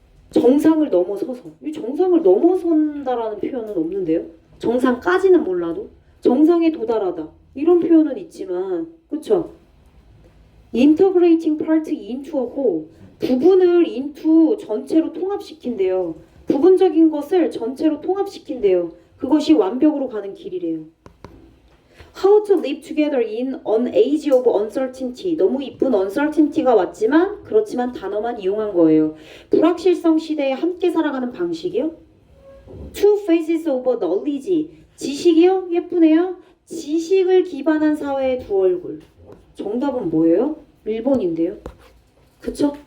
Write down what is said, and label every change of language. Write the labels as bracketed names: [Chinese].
[Korean] 정상을 넘어서서. 이 정상을 넘어선다라는 표현은 없는데요. 정상까지는 몰라도 정상에 도달하다. 이런 표현은 있지만, 그쵸? [English] Integrating part into a whole. [Korean] 부분을 into 전체로 통합시킨대요. 부분적인 것을 전체로 통합시킨대요. 그것이 완벽으로 가는 길이래요. [English] How to live together in an age of uncertainty. [Korean] 너무 이쁜 uncertainty가 왔지만 그렇지만 단어만 이용한 거예요. 불확실성 시대에 함께 살아가는 방식이요. [English] Two faces of knowledge. [Korean] 지식이요? 예쁘네요. 지식을 기반한 사회의 두 얼굴. 정답은 뭐예요? 1번인데요. 그쵸?